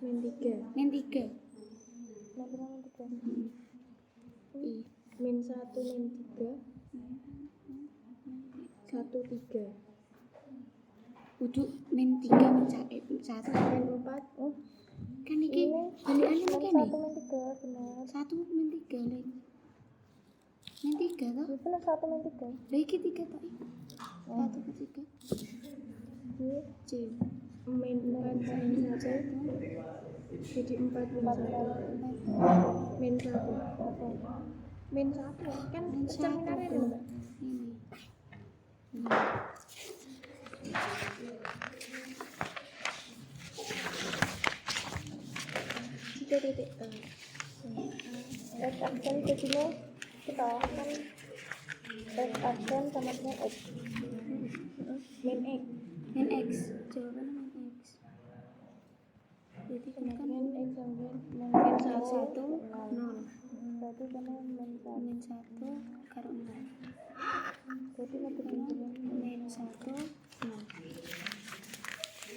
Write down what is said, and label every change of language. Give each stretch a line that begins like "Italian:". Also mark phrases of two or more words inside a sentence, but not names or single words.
Indonesian: Min 3. Min 3. Min 5 min 3. I. Min 1 min 3. 1 3.
Javanese: Kudu min 3 min 1.
Indonesian: Min 4.
Javanese: Kan iki balikane
Indonesian: Min
Javanese: kene.
Indonesian: 1 min 3 bener.
Javanese: 1 min 3 lek. Min 3 toh?
Indonesian: Itu bener 1 min 3.
Javanese: Lah iki 3 toh. 1 ke 3. C.
Indonesian: Min 4 min 1. Jadi 4 min 1. Min 1. Min 1 kan Min 1 cerminannya tuh. Mbak. Ini. Titik X aksen ke sini kita kan X aksen sama dengan X. min X. Min X. Jawabannya min X. Jadi kan Kemudian X sampai min Min 1 0. berarti sama min 1.
Javanese: Min 1 karo 0.
Indonesian: Jadi lebih tinggi. Min 1 0.